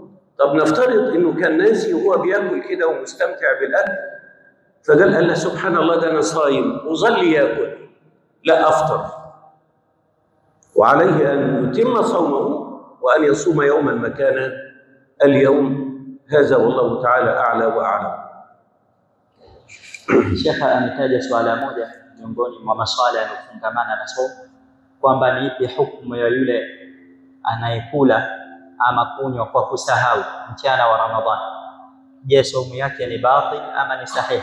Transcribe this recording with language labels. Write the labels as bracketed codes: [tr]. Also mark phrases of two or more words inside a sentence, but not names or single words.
[ar] طب نفترض انه كان ناسي وهو بياكل كده ومستمتع بالاكل، فقال له سبحان الله ده انا صايم وظل ياكل، لا افطر، وعليه ان يتم صومه وان يصوم يوما مكان اليوم. هذا والله تعالى اعلى واعلم. [sw] Shekha ametaja swala moja miongoni mwa maswala yanayofungamana na somo, kwamba ni ipi hukumu ya yule anayekula ama kunywa kwa kusahau mchana wa Ramadhani. Je, saumu yake ni batil ama ni sahihi?